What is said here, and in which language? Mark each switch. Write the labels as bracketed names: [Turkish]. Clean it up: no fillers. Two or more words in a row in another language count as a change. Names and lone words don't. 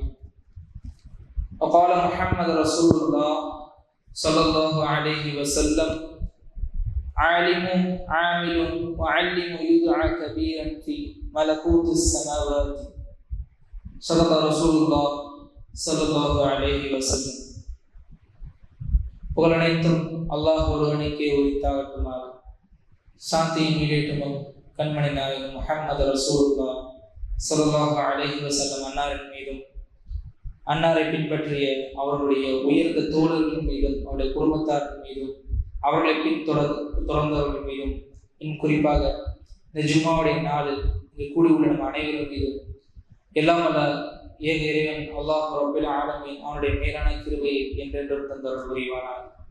[Arabic] وقال محمد رسول الله صلى الله عليه وسلم: عالم عامل وعلم يدعى كبيرا في ملكوت السماوات. صدق رسول الله صلى الله عليه وسلم. [Tamil] புகழனைத்தும் அல்லாஹ் ஒருவனுக்கே உரித்தாகட்டுமாக. சாந்தியும் ஈடேற்றமும் கண்மணி நாயகம் [Arabic] محمد رسول الله صلى الله عليه وسلم [Tamil] அன்னாரின் மீதும், அன்னாரை பின்பற்றிய அவர்களுடைய உயர்ந்த தோழர்கள் மீதும், அவருடைய குடும்பத்தாரின் மீதும், அவர்களை பின்தொடர்ந்தவர்கள் மீதும், இன்னும் குறிப்பாக இந்த ஜும்மாவுடைய நாளில் இங்கு கூடியுள்ள நம் அனைவரும் மீதும் எல்லாம் வல்ல ஏக இறைவன் [Arabic] الله رب العالمين [Tamil] அவனுடைய மேலான கிருபையை என்றென்றும் தந்தருள் புரிவானாக.